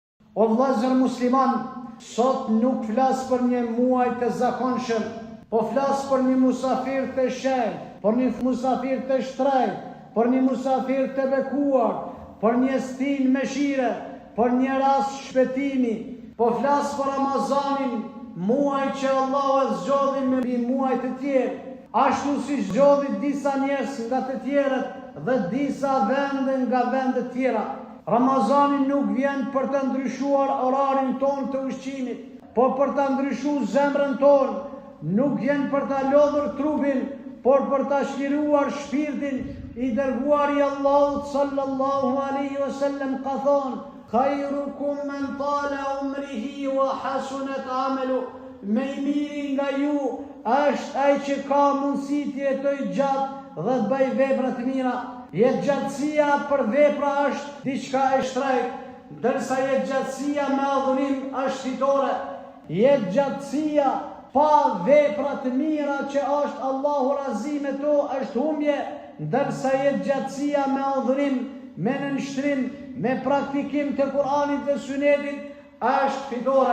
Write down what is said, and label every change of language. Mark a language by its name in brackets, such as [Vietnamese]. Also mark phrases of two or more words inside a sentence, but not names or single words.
[Albanian] O vëllezër musliman, sot nuk flas për një muaj të zakonshëm, po flas për një musafir të shenjtë, për një musafir të shtrenjtë, për një musafir të bekuar, për një stin me shire, për një rast shpëtimi, po flas për Ramazanin, muaj që Allah e zgjodhi me muaj të tjerë, ashtu si zgjodhi disa njerëz nga të tjerët dhe disa vende nga vende tjera. Ramazani nuk vjen për të ndryshuar orarin ton të ushqimit, por për të ndryshuar zemrën ton, nuk vjen për të lodhur trupin, por për të shliruar shpirtin. I dërguari i Allahut [Arabic] صلى الله عليه وسلم [Albanian] ka thonë: [Arabic] "خيركم من طال عمره وحسن عمله." [Albanian] Me i miri nga ju është ai që ka mundësi të jetojë gjatë dhe të bëjë vepra të mira. Jetëgjatësia për vepra është diçka e shtrenjtë, ndërsa jetëgjatësia me adhurim është fitore. Jetëgjatësia pa vepra të mira që është Allahu razi me to është humbje, ndërsa jetëgjatësia me adhurim, me nënshtrim, me praktikim të Kur'anit dhe Sunetit është fitore.